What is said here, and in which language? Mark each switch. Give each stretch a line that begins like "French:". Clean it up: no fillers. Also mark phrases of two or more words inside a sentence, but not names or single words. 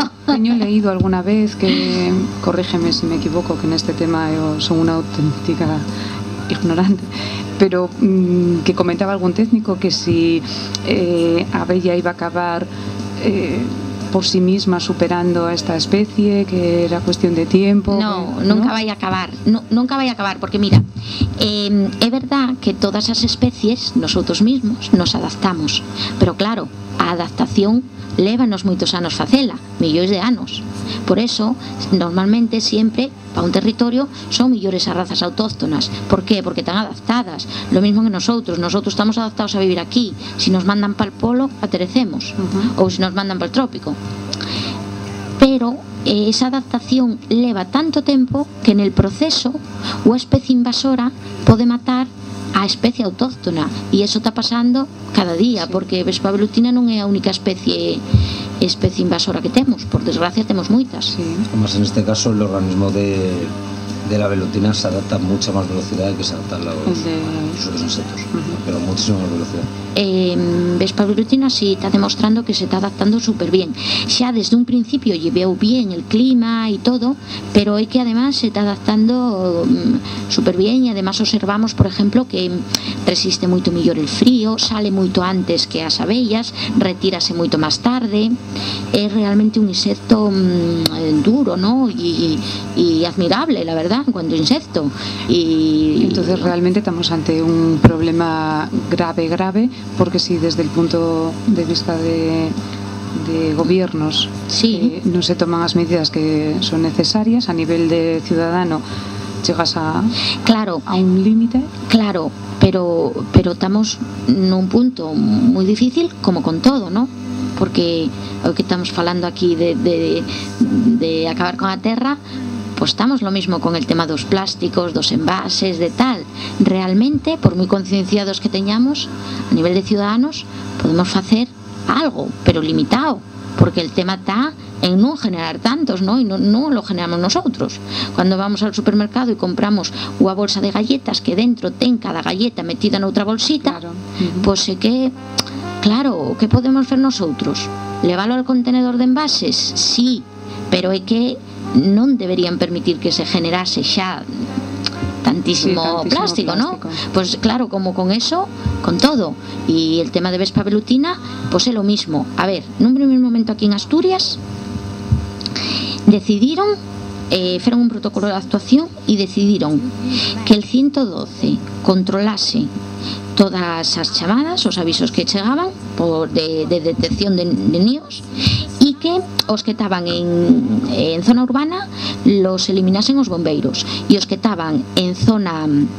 Spanish: Yo he leído alguna vez que, corrígeme si me equivoco, que en este tema yo soy una auténtica ignorante, pero que comentaba algún técnico que si Abella iba a acabar por sí misma superando a esta especie, que era cuestión de tiempo. No,
Galician: nunca vai a acabar, nunca vai a acabar, porque mira, é verdad que todas as especies
Spanish: nosotros mismos nos adaptamos, pero claro,
Galician: a adaptación lévanos moitos anos facela, millóns de anos. Por eso, normalmente sempre para un territorio son millores as razas autóctonas. Por qué?
Spanish: Porque están adaptadas. Lo mismo que nosotros estamos adaptados a vivir aquí. Si nos mandan para el polo, aterecemos, ou si nos mandan para el trópico.
Galician: Pero esa adaptación leva tanto tempo que
Spanish: en el proceso
Galician: a especie invasora pode matar a especie autóctona, e eso está pasando cada día, porque vespa velutina non é a única especie invasora que temos, por desgracia temos moitas.
Spanish: Además, en este caso, el organismo de de la velutina se adapta a mucha más velocidad que se adaptan los otros insectos, pero muchísima más velocidad. Vespa velutina sí está demostrando que se está adaptando súper bien. Ya desde un principio llevó bien el clima y todo, pero es que además se está adaptando súper bien y además observamos, por ejemplo,
Galician: que resiste moito mellor
Spanish: el frío,
Galician: sale moito antes que as abellas, retírase moito máis tarde. É realmente un insecto duro, ¿no?
Spanish: Y admirable, la verdad, en cuanto a insecto. Y entonces realmente estamos ante un problema grave, porque si desde el punto de vista de gobiernos sí. No se toman
Galician: as medidas
Spanish: que son necesarias a nivel de ciudadano, llegas a un límite.
Galician: Claro, pero estamos nun punto moi difícil, como con todo, ¿no? Porque o que estamos falando aquí de acabar con a terra,
Spanish: pues estamos lo mismo con el tema
Galician: dos plásticos, dos envases, de tal. Realmente, por moi concienciados que teñamos
Spanish: a nivel de ciudadanos,
Galician: podemos facer algo, pero limitado, porque el tema está en non generar tantos, ¿no?
Spanish: Y no lo generamos nosotros. Cuando vamos al supermercado y compramos
Galician: unha bolsa de galletas que dentro ten cada galleta metida noutra bolsita,
Spanish: pues sé que, claro,
Galician: que podemos fer nosotros?
Spanish: Leválo al contenedor de envases?
Galician: Sí, pero é que non deberían permitir
Spanish: que se generase
Galician: xa tantísimo plástico,
Spanish: ¿no? Pues claro, como con eso, con todo. Y el tema de Vespa velutina, pues es lo mismo. A ver, en un primer momento aquí en Asturias decidieron, fueron un protocolo de actuación y decidieron que el 112 controlase
Galician: todas as chamadas, os avisos que chegaban
Spanish: de detección de níos,
Galician: y que os que estaban
Spanish: en zona urbana los eliminasen
Galician: os bombeiros, y os que estaban
Spanish: en zona